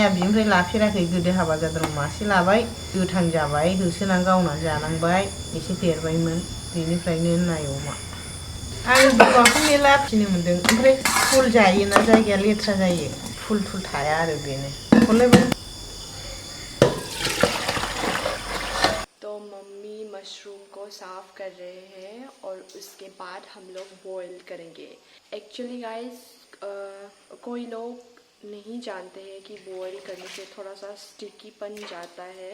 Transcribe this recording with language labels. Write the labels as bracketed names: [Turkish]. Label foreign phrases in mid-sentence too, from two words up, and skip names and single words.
[Bodo] बिनिफ्राय लाफेराखै, गोदो हाबा जादों मासे लाबाय, गोथां जाबाय, होसोनानै गावनानै जानांबाय, एसे देरबायमोन। बेनिफ्रायनो नाय अमा। आं बोरमाखौ मेरला फिसिनो मोन्दों, ओमफ्राय फुल जायोना, जायगाया लेथ्रा जायो, फुल थुल थाया आरो बेनो। हरलायबाय। [Hindi] तो मम्मी मशरूम को साफ़ कर रहे हैं और उसके बाद हम लोग बॉईल करेंगे। [English] actually guys [Hindi] कोई लोग नहीं जानते हैं कि बॉईल करने से थोड़ा सा स्टिकीपन जाता है।